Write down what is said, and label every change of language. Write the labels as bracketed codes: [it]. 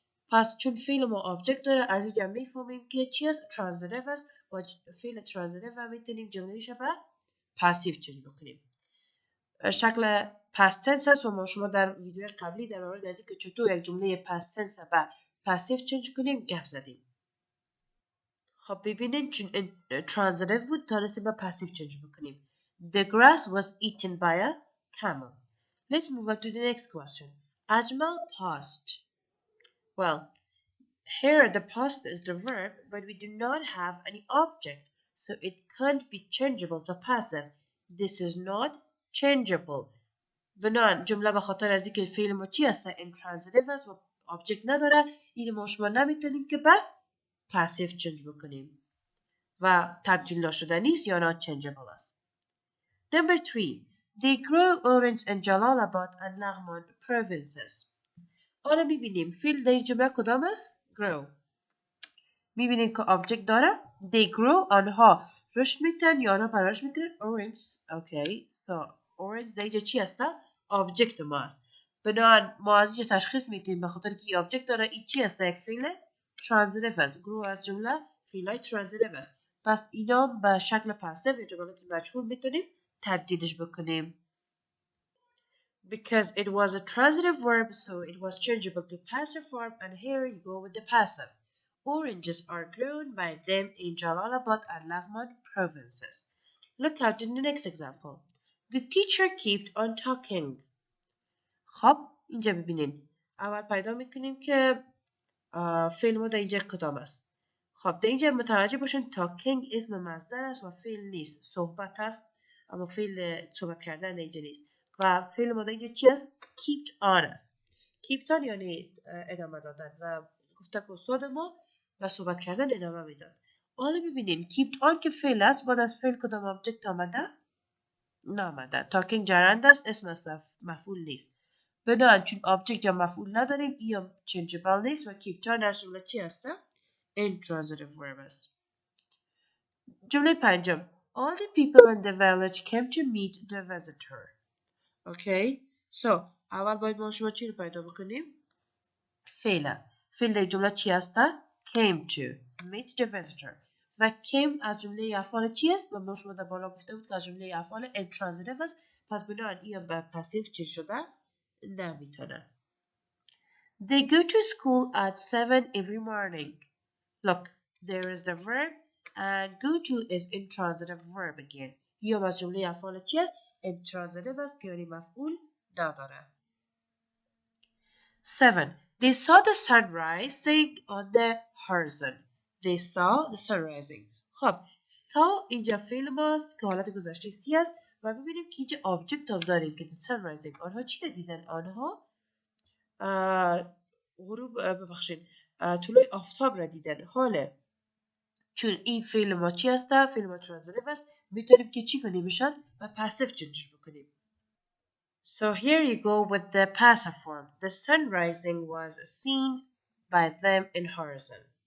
[fa] پس چون فعل ما object داره از اینجا میفهمیم که چی هست؟ transitive است و فعل transitive و میتونیم جملهش به passive چنج بکنیم. شکل past tense هست و ما شما در ویدیو قبلی در مورد از اینکه چطور یک جمله past tense به passive چنج کنیم گپ زدیم. خب ببینید چون transitive بود تانستیم به passive چنج بکنیم. [en] The grass was eaten by a camel. Let's move on to the next question. Ajmal passed. Well, here the past is the verb, but we do not have any object, so it can't be changeable to passive. This is not changeable. [fa] بنان جمله به خاطر از اینکه فعل ما چی هست؟ intransitive است و object نداره، این ما شما نمیتونیم که به passive change بکنیم و تبدیل ناشدنی است یا not changeable است. [en] Number 3. They grow orange in Jalalabad and Laghman provinces. [fa] حالا میبینیم فیل در این جمله کدام است؟ grow. میبینیم که object داره they grow آنها رشد میتن یا آنها پرورش میکنن orange. اوکی so orange در اینجا چی هسته؟ object ما است. بنابراین ما از اینجا تشخیص میدیم به خاطر که این object داره این چی هسته؟ یک فیل transitive است. grow از جمله فیلای transitive است. پس اینا به شکل passive یا جملات مجهول میتونیم تبدیلش بکنیم. [en] Because it was a transitive verb, so it was changeable to passive form, and here you go with the passive. Oranges are grown by them in Jalalabad and Laghman provinces. Look out in the next example. The teacher kept on talking. [fa] خب اینجا ببینین اول پیدا میکنیم که فعل ما در اینجا کدام است. خب در اینجا متوجه باشین talking اسم مصدر است و فعل نیست، صحبت است اما فعل صحبت کردن در اینجا نیست و فعل ما در اینجا چی است؟ kept on است. kept on یعنی ادامه دادن و گفته که استاد ما و صحبت کردن ادامه میداد. حالا ببینین kept on که فعل است، بعد از فعل کدام آبجکت آمده؟ نامده. talking جرند است، اسم است مفعول نیست. بنابراین چون آبجکت یا مفعول نداریم یا changeable نیست و keep on در جمله چی هسته؟ intransitive verb است. جمله پنجم [en] all the people in the village came to meet the visitor. Okay so [fa] اول باید ما شما چی رو پیدا بکنیم؟ فعل در جمله چی هسته؟ [en] came to meet the visitor [fa] و came از جمله افعال چی است؟ و ما شما در بالا گفته بود که از جمله افعال intransitive است. پس بنابراین این به پسیو چی شده؟ نمیتونه. [en] They go to school at 7 every morning. Look, there is the verb and go to is intransitive verb again. [fa] یا از جمله افعال چی است؟ intransitive است که یعنی مفعول نداره. 7. [en] They saw the sun rising on the horizon. They saw the sun rising. [fa] خب saw اینجا فعل ماست که حالت گذشته سی است و ببینیم که اینجا آبجکت هم داریم که [en] the sun rising. [fa] آنها چی دیدن؟ آنها غروب ببخشید طلوع آفتاب را دیدن. حاله چون این فعل ما چی هسته؟ فعل ما transitive است، میتونیم که چی کنیمشان؟ و passive چنجش بکنیم. [en] So here you go with the passive form. The sun rising was seen by them in horizon.